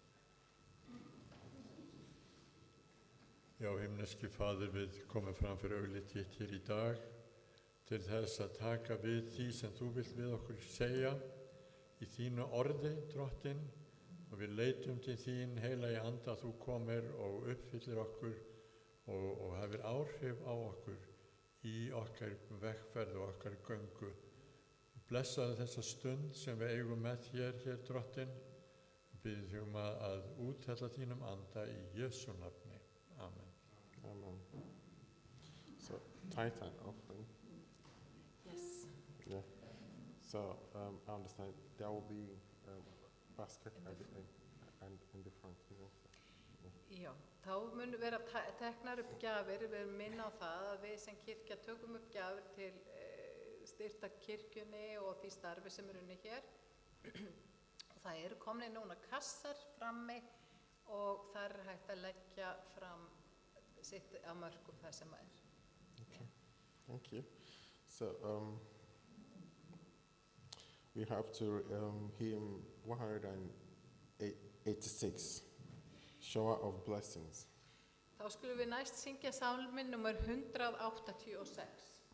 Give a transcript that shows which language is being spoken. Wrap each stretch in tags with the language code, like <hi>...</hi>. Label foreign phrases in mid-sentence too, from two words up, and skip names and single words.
<is>Já, himneski Faðir, við komum fram fyrir augliti þitt hér í dag til þess að taka við því sem þú vilt við okkur segja í þínu orði, Drottinn, og við leitum til þín, heilagi Anda, að þú komir og uppfyllir okkur og hefur áhrif á okkur í okkar vegferð og okkar göngu. Blessaðu þessa stund sem við eigum með hér, Drottinn. Við biðjum að úthella þínum anda í Jesú nafni. Amen.</is> <en>Amen. So, tithe and offering. Yes. Yeah. So, I understand there will be basket In at the the end and in the front, isn't it?</en> <is>Já, þá mun vera teknar upp gjafir, við erum minna á það að við sem kirkja tökum upp gjafir til styrta kirkjunni og því starfi sem er unni hér. Það eru komni núna kassar frammi og þar er hægt að leggja fram sitt að mörkum það sem er.</is> <en>Okay, thank you. So, we have to hymn 186, Shower of Blessings.</en> <is>Þá skulum við næst syngja sálminn nummer 186.</is>